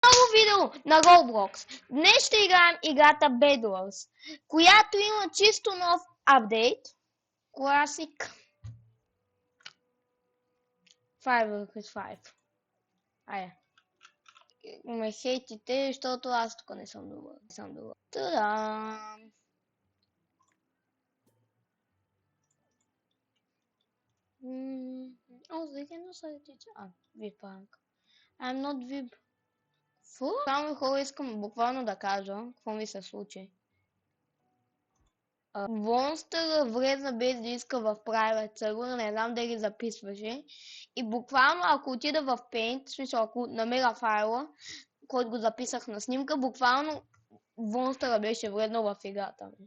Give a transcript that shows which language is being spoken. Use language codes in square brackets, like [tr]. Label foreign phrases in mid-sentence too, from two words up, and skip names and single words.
[bg] видео на Roblox. Днес ще играем играта Bed Wars, която има чисто нов апдейт. Класик. 5 vs 5. Айде. Ме хейтите, защото аз тук не съм добър. Та-дам! [en] They cannot say it. VIP-Punk. I'm not VIP. Фу? [bg] Само хора искам буквално да кажа какво ми се случи. Монстър влезна без да иска в [en] private server, [bg] не знам дали записваше. И буквално ако отида в Paint, в смисъл ако намеря файла, който го записах на снимка, буквално монстъра беше влезнал в играта ми.